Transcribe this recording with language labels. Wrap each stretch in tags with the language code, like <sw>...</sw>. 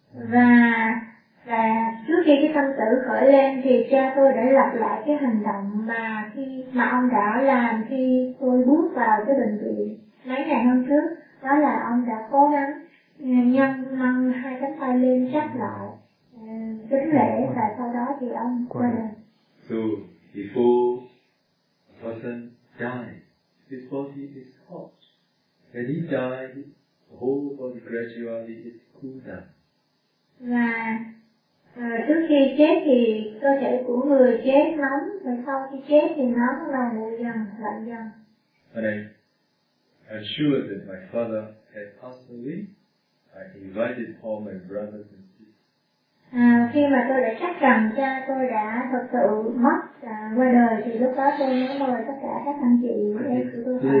<vi>Và trước khi cái tâm tử khởi lên thì cha tôi đã lặp lại cái hành động mà ông đã làm khi tôi bước vào cái bệnh viện mấy ngày hôm trước, đó là ông đã cố gắng nhân mang hai cánh tay lên chắp lại kính lễ và sau đó thì ông qua đời.</vi> <en>So before a person dies, his body is hot. When he dies, the whole body gradually is cool down.</en> <vi>Và trước khi chết thì cơ thể của người chết nóng, và sau khi chết thì nóng là nguội dần, lạnh dần.</vi> <en>When I assured that my father had passed away, I invited all my brothers and sisters.</en> <vi>Khi mà tôi đã chắc rằng cha tôi đã thực sự mất qua đời thì lúc đó tôi nhớ mời tất cả các anh chị em của tôi</vi>